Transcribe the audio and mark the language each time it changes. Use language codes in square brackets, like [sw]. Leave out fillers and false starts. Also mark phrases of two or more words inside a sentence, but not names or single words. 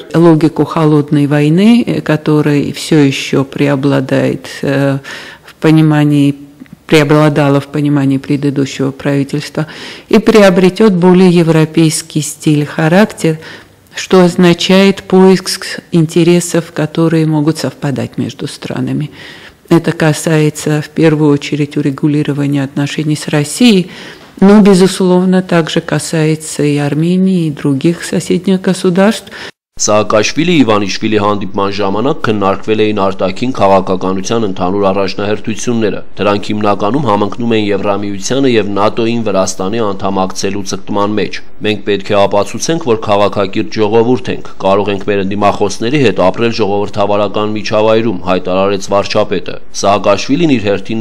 [ru] Логику холодной войны, которая все еще преобладает в понимании, преобладала в понимании предыдущего правительства, и приобретет более европейский стиль, характер, что означает поиск интересов, которые могут совпадать между странами. Это касается в первую очередь урегулирования отношений с Россией, но, безусловно, также касается и Армении, и других соседних государств. [hy] Սաակաշվիլի Իվանիշվիլի հանդիպման ժամանակ քննարկվել էին արտաքին քաղաքականության ընդհանուր առաջնահերթությունները։ Դրանք հիմնականում համընկնում են Եվրամիությանը եւ ՆԱՏՕ-ին Վրաստանի անդամակցելու ցկտման մեջ։ Մենք պետք է ապացուցենք, որ քաղաքակիրթ ժողովուրդ ենք, կարող ենք մեր ընդդիմախոսների հետ ապրել ժողովրդավարական միջավայրում, հայտարարեց վարչապետը։ Սաակաշվիլին իր հերթին